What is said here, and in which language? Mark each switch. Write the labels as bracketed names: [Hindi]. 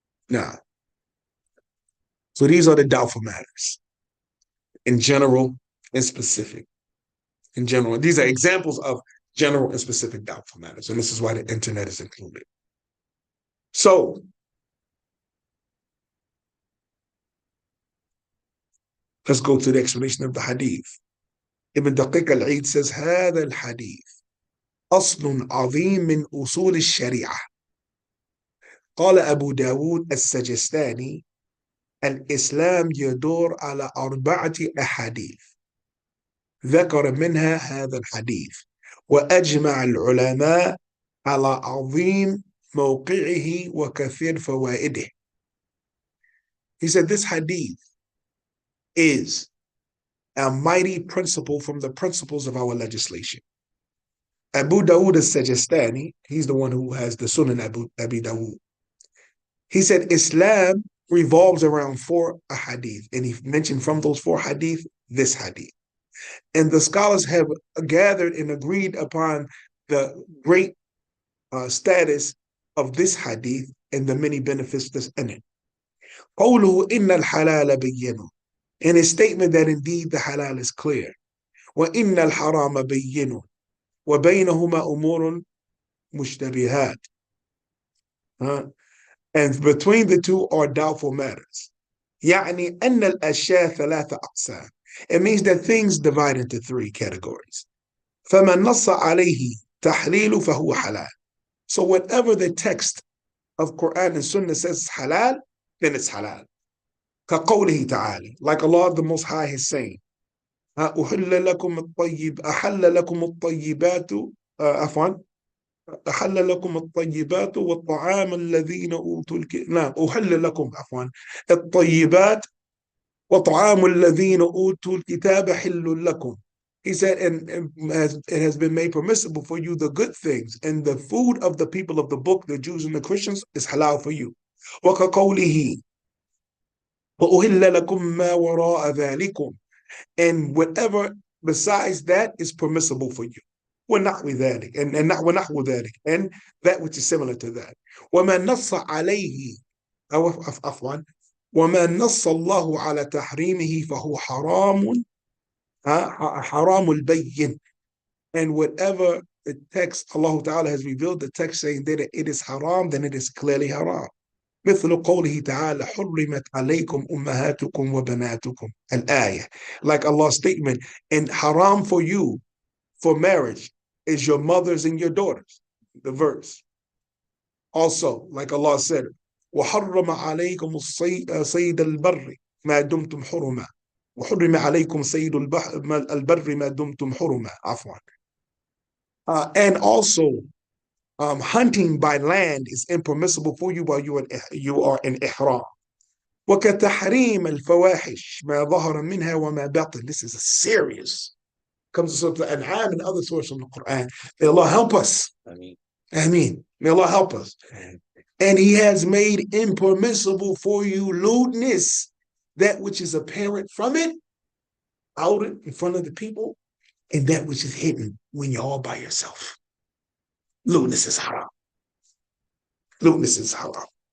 [English] Nah. So these are the doubtful matters in general and specific. In general, these are examples of general and specific doubtful matters, and this is why the internet is included. So, let's go to the explanation of the hadith. [Arabic] Ibn Daqiq al-Eid says, هذا الحديث أصل عظيم من أصول الشريعة. قال أبو داود السجستاني الإسلام يدور على 4 أحاديث ذكر منها هذا الحديث وأجمع العلماء على عظيم موقعه وكثير فوائده. [English] He said this hadith is a mighty principle from the principles of our legislation. Abu Dawood al-Sajistani, he's the one who has the Sunan Abi Dawood. He said Islam revolves around 4 hadith, and he mentioned from those 4 hadith, this hadith. And the scholars have gathered and agreed upon the great status of this hadith and the many benefits that's in it. [Arabic] قوله إن الحلال بين, [English] in his statement that indeed the halal is clear. [Arabic] وإن الحرام بين وبينهما أمور مشتبهات. [English] And between the two are doubtful matters. [Arabic] يعني أن الأشياء 3 أقسام. [English] It means that things divide into 3 categories. [Arabic] فمن نص عليه تحليل فهو حلال. [English] So whatever the text of Quran and Sunnah says halal, then it's halal. [Arabic] كقوله تعالى, [English] like Allah the Most High is saying, [Arabic] أحل لكم الطيبات عفوا أحل لكم الطيبات والطعام الذين أوتوا نعم أحل لكم عفوا الطيبات وطعام الذين أوتوا الكتاب حل لكم. [English] He said, and it has been made permissible for you the good things, and the food of the people of the book, the Jews and the Christians, is halal for you. [Arabic] وكقوله وأحل لكم ما وراء ذلكم, [English] and whatever besides that is permissible for you. [Arabic] ونحو ذلك, ونحو ذلك, [English] and that which is similar to that. [Arabic] وما نص عليه عفوا وما نص الله على تحريمه فهو حرام حرام البين, [English] and whatever the text Allah Ta'ala has revealed the text saying that it is haram, then it is clearly haram. [Arabic] مثل قوله تعالى حرمت عليكم أمهاتكم وبناتكم الآية, [English] like Allah's statement, and haram for you for marriage is your mothers and your daughters, the verse. Also, like Allah said, [Arabic] وحرم عليكم صيد البر ما دمتم حرما وحرم عليكم صيد البر ما دمتم حرما عفوا. [English] And also, hunting by land is impermissible for you while you are in ihram. [Arabic] وكتحريم الفواحش ما ظهر منها وما بطن. [English] This is a serious. Comes to Surah Al-An'am and other sources from the Quran. May Allah help us. Ameen. May Allah help us. And He has made impermissible for you lewdness, that which is apparent from it, out in front of the people, and that which is hidden when you're all by yourself. Lewdness is haram. Lewdness is haram.